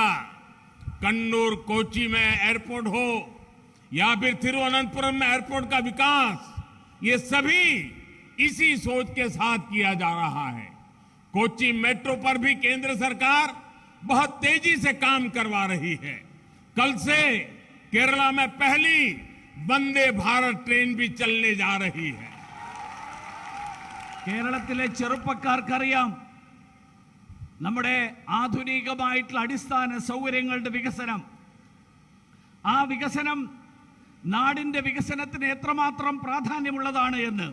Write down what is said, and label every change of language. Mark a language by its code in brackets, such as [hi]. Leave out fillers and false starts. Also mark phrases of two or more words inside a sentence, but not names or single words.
[hi] कन्नूर कोची में एयरपोर्ट हो या फिर तिरुवनंतपुरम में एयरपोर्ट का विकास, ये सभी इसी सोच के साथ किया जा रहा है। कोची मेट्रो पर भी केंद्र सरकार बहुत तेजी से काम करवा रही है। कल से केरला में पहली वंदे भारत ट्रेन भी चलने जा रही है। [ml] കേരളത്തിലെ ചെറുപ്പക്കാർക്കറിയാം നമ്മുടെ ആധുനികമായിട്ടുള്ള അടിസ്ഥാന സൗകര്യങ്ങളുടെ വികസനം, ആ വികസനം നാടിന്റെ വികസനത്തിന് എത്രമാത്രം പ്രാധാന്യമുള്ളതാണ് എന്ന്.